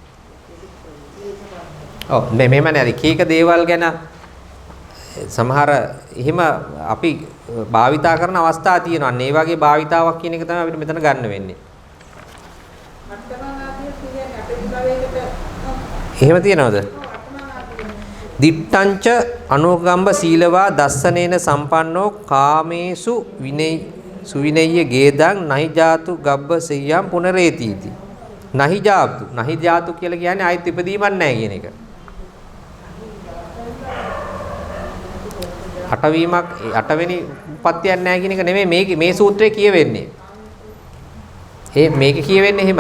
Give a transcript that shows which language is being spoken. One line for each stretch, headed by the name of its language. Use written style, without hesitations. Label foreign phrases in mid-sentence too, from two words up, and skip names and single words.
Sinhala: ඔව් මෙහෙම නේද? කීක දේවල් ගැන සමහර එහෙම අපි භාවිතා කරන අවස්ථා තියෙනවා. අන්න ඒ වගේ භාවිතාවක් කියන එක තමයි අපිට මෙතන ගන්න වෙන්නේ. එහෙම තියනවද?
Pali: දිට්ඨංච අනුගම්බ සීලවා දස්සනේන සම්පන්නෝ කාමේසු සුවිනෙය්‍ය ගේදං නහි ජාතු ගබ්බ සෙය්‍යම් පුනරේතිති. නහි ජාතු
Sinhala: කියලා කියන්නේ ආයෙත් ඉපදීමක් නැහැ කියන එක. අටවෙනි උපත්තියක් නැහැ කියන එක නෙමෙයි මේ සූත්‍රයේ කියවෙන්නේ. මේක කියවෙන්නේ එහෙමයි.